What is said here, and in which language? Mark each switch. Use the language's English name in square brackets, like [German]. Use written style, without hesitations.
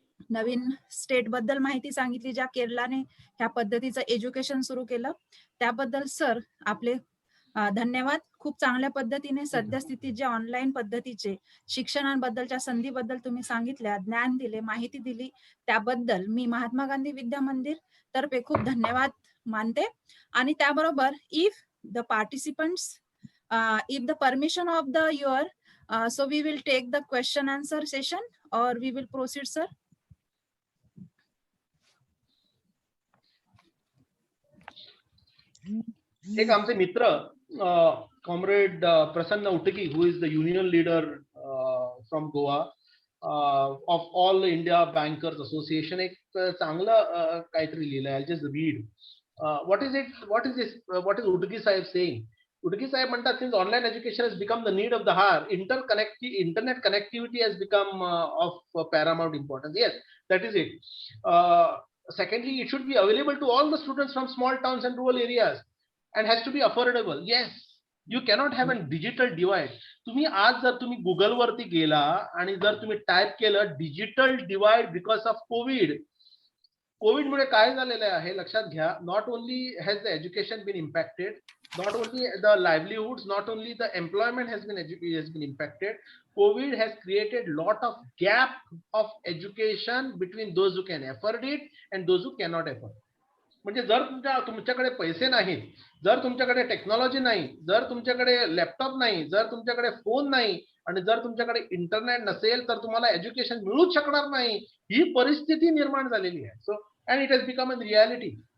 [Marathi] नवीन state बद्दल माहिती सांगितली, ज्या केरलाने ह्या पद्धतीचं एज्युकेशन सुरू केलं त्याबद्दल सर आपले धन्यवाद. खूप चांगल्या पद्धतीने सद्यस्थितीत ज्या ऑनलाईन पद्धतीचे शिक्षणाबद्दलच्या संधीबद्दल तुम्ही सांगितल्या, ज्ञान दिले, माहिती दिली, त्याबद्दल मी महात्मा गांधी विद्या मंदिर तर्फे खूप धन्यवाद मानते. आणि त्याबरोबर [English] If the participants if the permission of the your so we will take the question answer session or we will proceed, sir. [Marathi] एक आमचे मित्र comrade Prasanna उटकी, [English] who is the union leader from Goa of all India Bankers Association, [Marathi] एक चांगलं काहीतरी लिहिलंय. [English] I'll just read. What is it? What is this? What is Udugi Sahib saying? [Marathi] Udugi Sahib म्हणतात, [English] since online education has become the need of the hour, internet connectivity has become of paramount importance. Yes, that is it. Secondly, it should be available to all the students from small towns and rural areas and has to be affordable. Yes, you cannot have a digital divide. [Marathi] तुम्ही आज जर तुम्ही Google वरती गेला आणि जर तुम्ही type केलं digital divide because of Covid मुळे काय झालेलं आहे लक्षात घ्या. [English] Not only has the education been impacted, not only the livelihoods, not only the employment has been impacted. COVID has created lot of gap of education between those who can afford it and those who cannot afford. [Marathi] म्हणजे जर तुमच्याकडे पैसे नाहीत, जर तुमच्याकडे technology नाही, जर तुमच्याकडे लॅपटॉप नाही, जर तुमच्याकडे फोन नाही आणि जर तुमच्याकडे इंटरनेट नसेल तर तुम्हाला एज्युकेशन मिळूच शकणार नाही. ही परिस्थिती निर्माण झालेली आहे. [English] So and it has become a reality.